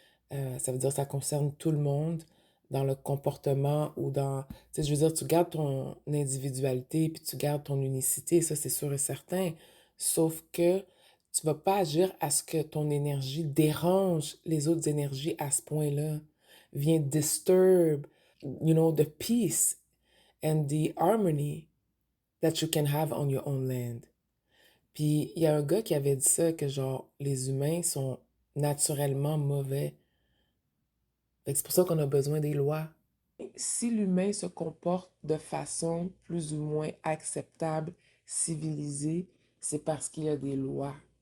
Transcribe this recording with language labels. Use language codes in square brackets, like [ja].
[fr] Ça veut dire que ça concerne tout le monde dans le comportement ou dans... Tu sais, je veux dire, tu gardes ton individualité puis tu gardes ton unicité, ça c'est sûr et certain. Sauf que tu vas pas agir à ce que ton énergie dérange les autres énergies à ce point-là. Vient [en] disturb, you know, the peace and the harmony that you can have on your own land. [fr] Puis il y a un gars qui avait dit ça, que genre, les humains sont naturellement mauvais. Fait que c'est pour ça qu'on a besoin des lois. Si l'humain se comporte de façon plus ou moins acceptable, civilisée, c'est parce qu'il y a des lois.